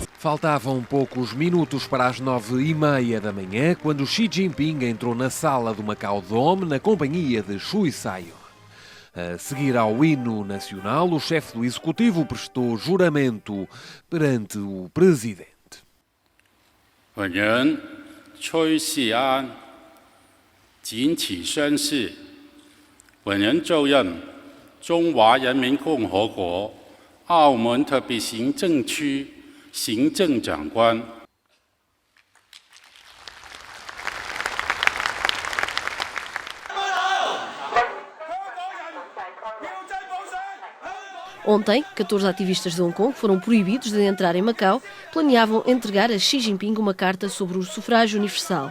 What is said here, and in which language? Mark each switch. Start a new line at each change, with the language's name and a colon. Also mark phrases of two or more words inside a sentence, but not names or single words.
Portuguese: Faltavam poucos minutos para as 9h30 da manhã, quando Xi Jinping entrou na sala do Macau Dome na companhia de Chui Sai-on. A seguir ao hino nacional, o chefe do executivo prestou juramento perante o presidente.
Chinese: 本人崔世安谨此宣誓，本人就任中华人民共和国澳门特别行政区行政长官。
Portuguese: Ontem, 14 ativistas de Hong Kong foram proibidos de entrar em Macau. Planeavam entregar a Xi Jinping uma carta sobre o sufrágio universal.